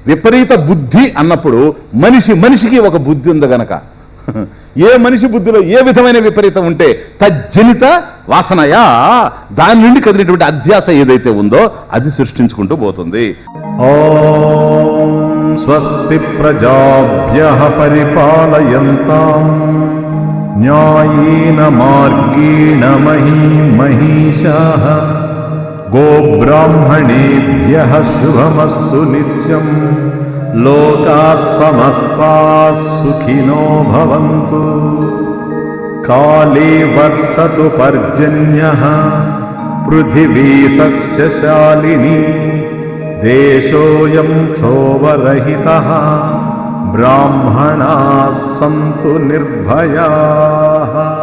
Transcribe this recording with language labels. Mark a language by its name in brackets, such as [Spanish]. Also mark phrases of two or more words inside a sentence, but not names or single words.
[Telugu] విపరీత బుద్ధి అన్నప్పుడు మనిషికి ఒక బుద్ధి ఉంది గనక ఏ మనిషి బుద్ధిలో ఏ విధమైన విపరీతం ఉంటే [Sanskrit] తజ్జనిత వాసనయా [Telugu] దాని నుండి కదిలినటువంటి అధ్యాస ఏదైతే ఉందో అది సృష్టించుకుంటూ పోతుంది. [Sanskrit] ఓం స్వస్తి ప్రజాభ్యః పరిపాలయంతాం న్యాయేన మార్గేణ మహీశాః గోబ్రాహ్మణేభ్యః శుభమస్తు నిత్యం లోకాః సమస్తాః సుఖినో భవంతు. కాళే వర్షతు పర్జన్యః పృథివీ సస్యశాలినీ దేశోయం క్షోభరహితః బ్రాహ్మణాః సంతు నిర్భయాః.